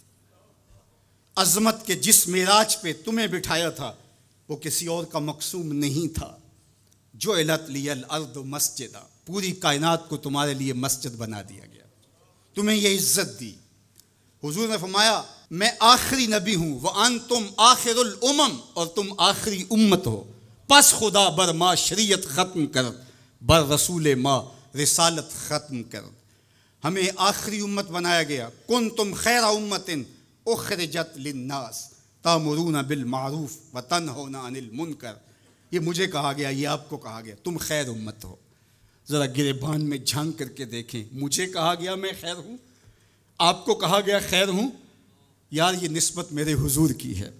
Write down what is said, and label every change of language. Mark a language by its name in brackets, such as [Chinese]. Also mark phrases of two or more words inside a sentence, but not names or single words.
[Urdu] عظمت کے جس معراج پہ تمہیں بٹھایا تھا وہ کسی اور کا مقصوم نہیں تھا۔ [Arabic] جعلت لی الارض مسجدا، [Urdu] پوری کائنات کو تمہارے لیے مسجد بنا دیا گیا، تمہیں یہ عزت دی۔ حضور نے فرمایا میں آخری نبی ہوں، [Arabic] وَأَنْتُمْ آخر الامم، [Urdu] اور تم آخری امت ہو، [Persian] پس خدا بر ما شریعت ختم کرد، بر رسول ما رسالت ختم کرد۔ [Urdu] ہمیں آخری امت بنایا گیا۔ [Arabic] کنتم خیر امت اخرجت للناس تامرون بالمعروف وتنہون عن المنکر، [Urdu] یہ مجھے کہا گیا، یہ آپ کو کہا گیا، تم خیر امت ہو۔ ذرا گریبان میں جھانک کر کے دیکھیں، مجھے کہا گیا میں خیر ہوں، آپ کو کہا گیا خیر ہوں، یار یہ نسبت میرے حضور کی ہے۔